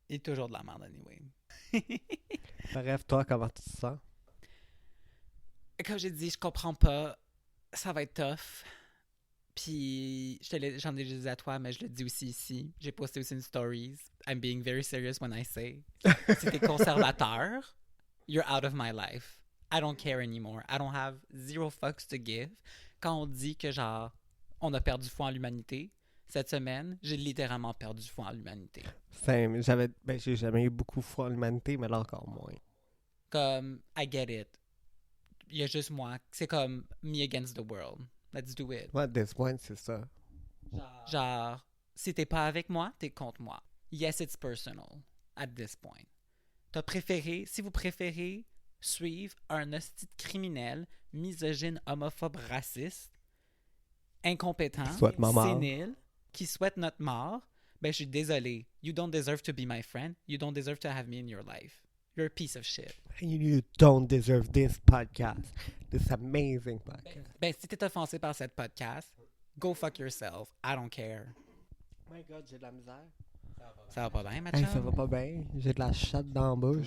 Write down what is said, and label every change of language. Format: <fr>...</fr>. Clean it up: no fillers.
<fr>Il est toujours de la merde, anyway. Bref, toi, comment tu te sens? Comme j'ai dit, je comprends pas. Ça va être tough. Puis, j'en ai déjà dit à toi, mais je le dis aussi ici. J'ai posté aussi une stories.</fr> <en>I'm being very serious when I say.</en> <fr>Si t'es conservateur,</fr> <en>you're out of my life. I don't care anymore. I don't have 0 fucks to give.</en> <fr>Quand on dit que, genre, on a perdu foi en l'humanité, cette semaine, j'ai littéralement perdu foi en l'humanité. J'ai jamais eu beaucoup foi en l'humanité, mais là encore moins. Comme,</fr> <en>I get it.</en> <fr>Il y a juste moi. C'est comme</fr> <en>me against the world. Let's do it.</en> <fr>Moi,</fr> <en>at this point,</en> <fr>c'est ça. Genre, si t'es pas avec moi, t'es contre moi.</fr> <en>Yes, it's personal at this point.</en> <fr>Si vous préférez suivre un hostie de criminel, misogyne, homophobe, raciste, incompétent, Qui souhaite ma mort. sénile, qui souhaite notre mort, ben je suis désolé.</fr> <en>You don't deserve to be my friend. You don't deserve to have me in your life. You're a piece of shit. You don't deserve this podcast. This amazing podcast.</en> <fr>Ben, si t'es offensé par cette podcast,</fr> <en>go fuck yourself. I don't care. Oh my God,</en> <fr>j'ai de la misère. Ça va pas bien, ma Hey, chum? ça va pas bien. J'ai de la chatte dans la bouche.</fr>